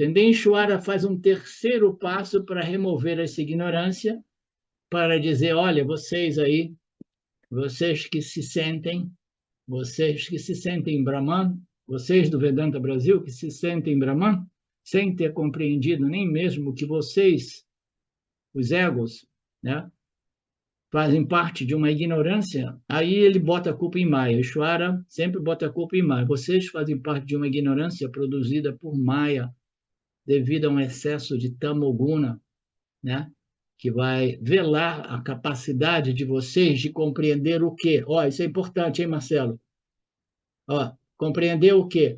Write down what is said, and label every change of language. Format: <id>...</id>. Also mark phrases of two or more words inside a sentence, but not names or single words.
<pt>E Ishvara faz um terceiro passo para remover essa ignorância, para dizer, olha, vocês aí, vocês que se sentem Brahman, vocês do Vedanta Brasil que se sentem Brahman, sem ter compreendido nem mesmo que vocês, os egos, né, fazem parte de uma ignorância, aí ele bota a culpa em Maya. Ishvara sempre bota a culpa em Maya. Vocês fazem parte de uma ignorância produzida por Maya, devido a um excesso de tamoguna, né? Que vai velar a capacidade de vocês de compreender o quê? Ó, isso é importante, hein, Marcelo? Ó, compreender o quê?</pt>